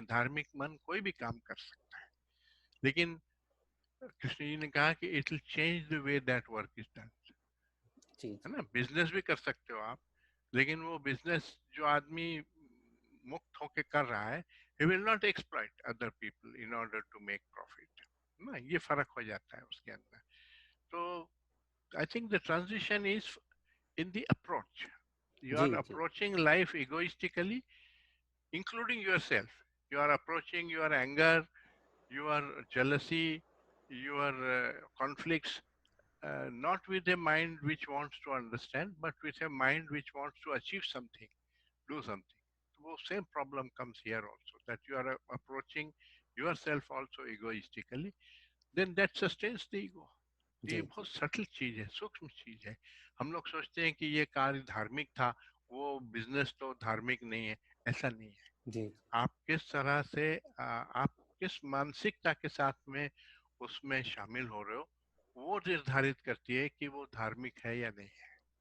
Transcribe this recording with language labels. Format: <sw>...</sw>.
<hi>धार्मिक मन कोई भी काम कर सकता है, लेकिन कृष्ण जी ने कहा कि</hi> <en>it will change the way that work is done,</en> <hi>जी है जी ना। बिजनेस भी कर सकते हो आप, लेकिन वो बिजनेस जो आदमी मुक्त होके कर रहा है,</hi> <en>he will not exploit other people in order to make profit,</en> <hi>ना, ये फर्क हो जाता है उसके अंदर। तो</hi> <en>I think the transition is in the approach. You</en> <hi>ji</hi> <en>are</en> <hi>ji</hi> <en>approaching life egoistically, including yourself. You are approaching your anger, your jealousy, your conflicts, not with a mind which wants to understand, but with a mind which wants to achieve something, do something. So same problem comes here also, that you are approaching yourself also egoistically, then that sustains the ego.</en> <hi>तो ये जी बहुत subtle चीज है, सूक्ष्म चीज है। हम लोग सोचते हैं कि ये कार्य धार्मिक था, वो बिजनेस तो धार्मिक नहीं है, ऐसा नहीं है। जी आप किस तरह से आप किस मानसिकता के साथ में उसमें शामिल हो रहे हो, वो निर्धारित करती है कि वो धार्मिक है या नहीं है।</hi>